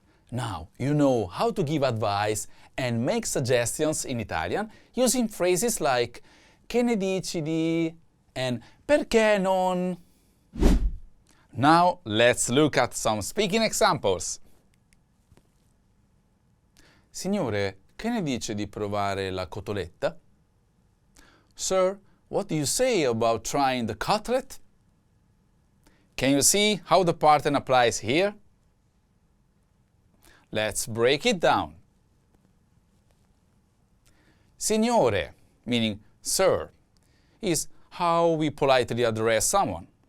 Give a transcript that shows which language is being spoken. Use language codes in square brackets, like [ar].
[en] Now you know how to give advice and make suggestions in Italian using phrases like [it] che ne dici di [en] and [it] perché non. [en] Now let's look at some speaking examples. [it] Signore, che ne dice di provare la cotoletta? [en] Sir, what do you say about trying the cutlet? Can you see how the pattern applies here? Let's break it down. Signore, meaning sir, is how we politely address someone.